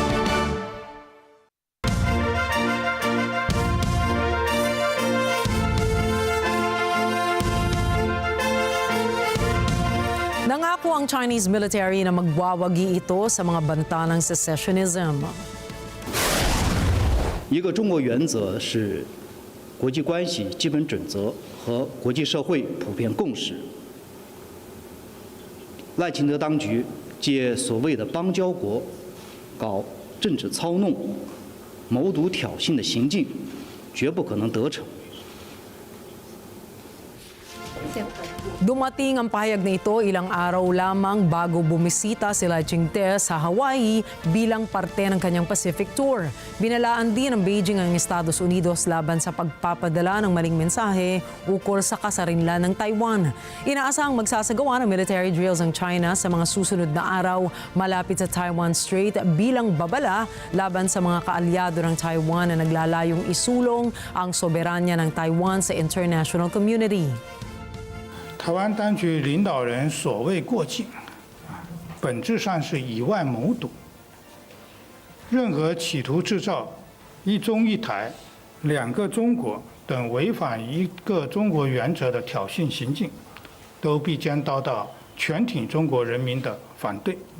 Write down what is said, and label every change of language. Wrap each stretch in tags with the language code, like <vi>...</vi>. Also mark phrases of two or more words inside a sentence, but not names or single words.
<tl>Nangako ang</tl> <en>Chinese military</en> <tl>na magwawagi ito sa mga banta ng secessionism.</tl> <zh>一个中国原则是国际关系基本准则和国际社会普遍共识。赖清德当局借所谓的邦交国搞政治操弄、谋独挑衅的行径，绝不可能得逞。</zh> <tl>Dumating ang pahayag na ito ilang araw lamang bago bumisita si Lai Ching-te sa Hawaii bilang parte ng kanyang Pacific Tour. Binalaan din ng Beijing ang Estados Unidos laban sa pagpapadala ng maling mensahe ukol sa kasarinlan ng Taiwan. Inaasahang magsasagawa ng</tl> <en>military drills</en> <tl>ang China sa mga susunod na araw malapit sa Taiwan Strait bilang babala laban sa mga kaalyado ng Taiwan na naglalayong isulong ang soberanya ng Taiwan sa</tl> <en>international community.</en> <zh>台湾当局领导人所谓过境，本质上是以外谋独。任何企图制造“一中一台”、“两个中国”等违反一个中国原则的挑衅行径，都必将遭到全体中国人民的反对。</zh>